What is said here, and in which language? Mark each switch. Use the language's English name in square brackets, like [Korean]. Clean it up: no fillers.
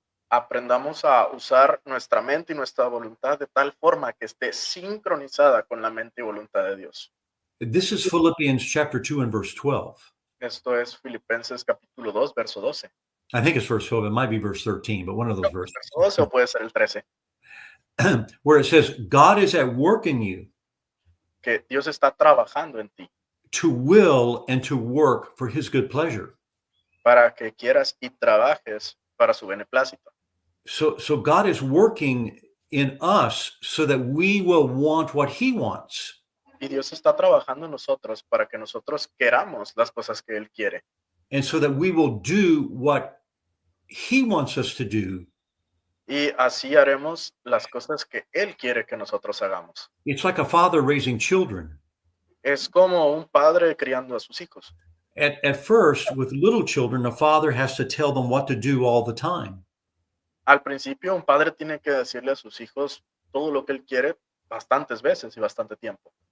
[Spanish] aprendamos a usar nuestra mente y nuestra voluntad de tal forma que esté sincronizada con la mente y voluntad de Dios. [English] This is Philippians chapter 2 and verse 12. [Spanish] Esto es Filipenses capítulo 2, verso 12. [English] I think it's verse 12. It might be verse 13, but one of those verses. [Spanish] Verso 12 o puede ser el 13. [English] Where it says, God is at work in you [Spanish] Que Dios está trabajando en ti [English] to will and to work for his good pleasure. [Spanish] para que quieras y trabajes para su beneplácito. [English] So God is working in us so that we will want what he wants. [Spanish] Y Dios está trabajando en nosotros para que nosotros queramos las cosas que Él quiere. [English] And so that we will do what he wants us to do. [Spanish] Y así haremos las cosas que Él quiere que nosotros hagamos. [English] It's like a father raising children. [Spanish] Es como un padre criando a sus hijos. [English] At first, with little children, a father has to tell them what to do all the time. [Spanish] Al principio, un padre tiene que decirle a sus hijos todo lo que Él quiere bastantes veces y bastante tiempo.